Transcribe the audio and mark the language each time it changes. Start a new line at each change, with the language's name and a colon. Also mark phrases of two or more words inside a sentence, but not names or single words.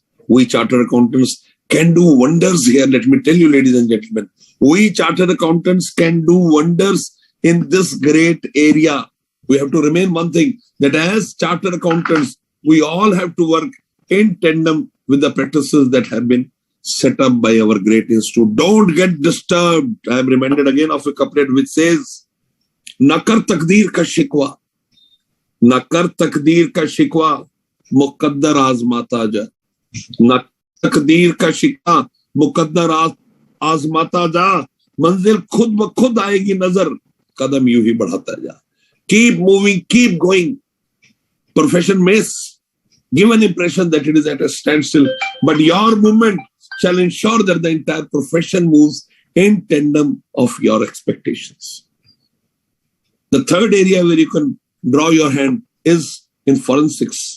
English: We chartered accountants can do wonders here. Let me tell you, ladies and gentlemen, we chartered accountants can do wonders in this great area. We have to remain one thing, that as chartered accountants, we all have to work in tandem with the practices that have been set up by our great institute. Don't get disturbed. I am reminded again of a couplet which says,
Urdu: نہ کر تقدیر کا شکوہ، نہ کر تقدیر کا شکوہ، مقدر آزماتا جا. نہ کر تقدیر کا شکوہ، مقدر آزماتا جا. منزل خود بخود آئے گی نظر، قدم یوں ہی بڑھاتا جا.
English: Keep moving, keep going. Profession may give an impression that it is at a standstill, but your movement shall ensure that the entire profession moves in tandem of your expectations. The third area where you can draw your hand is in forensics.